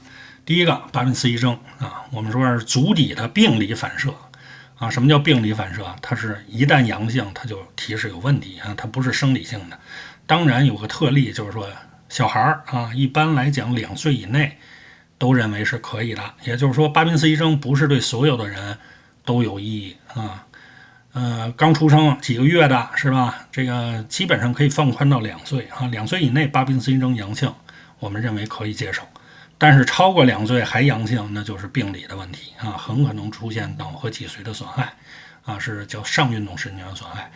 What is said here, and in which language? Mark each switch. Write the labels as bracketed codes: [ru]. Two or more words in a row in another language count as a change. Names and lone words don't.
[zh] 第一個巴宾斯一征啊，我們說是足底的病理反射啊。什麼叫病理反射？它是一旦陽性，它就提示有問題啊，它不是生理性的。當然有個特例，就是說小孩啊，一般來講2歲以內都認為是可以的。也就是说，巴賓斯一征不是對所有的人都有意義啊。剛出生幾個月的是吧？這個基本上可以放寬到2歲啊，2歲以內巴賓斯一征陽性，我們認為可以接受。但是超過2歲還陽性，那就是病理的問題啊，很可能出現腦和脊髓的損害啊，是叫上運動神經元損害。